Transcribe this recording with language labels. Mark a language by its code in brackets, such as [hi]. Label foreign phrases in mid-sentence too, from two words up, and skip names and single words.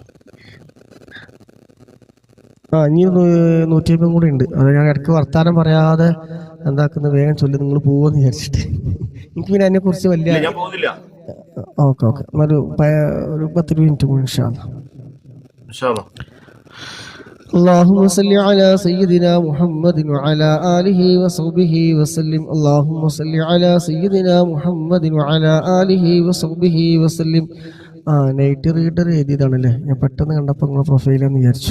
[ml] ഇനി 150 കൂടെ ഉണ്ട്. അത് ഞാൻ ഇടയ്ക്ക് വർത്താനം പറയാതെ എന്താക്കുന്ന വേഗം ചൊല്ലി നിങ്ങൾ പോവെന്ന് വിചാരിച്ചിട്ട്. എനിക്ക് പിന്നെ അതിനെ കുറിച്ച് വലിയ ഞാൻ പോകുന്നില്ല. ഓക്കെ ഒരു 10 മിനിറ്റ് കൂടി [ar] إن شاء الله. اللهم صل على سيدنا محمد وعلى آله وصحبه وسلم. اللهم صل على سيدنا محمد وعلى آله وصحبه وسلم. [ml] നൈറ്റ് റീഡർ എഴുതിയതാണല്ലേ, ഞാൻ പെട്ടെന്ന് കണ്ടപ്പോൾ നിങ്ങളെ പ്രൊഫൈലെന്ന് വിചാരിച്ചു.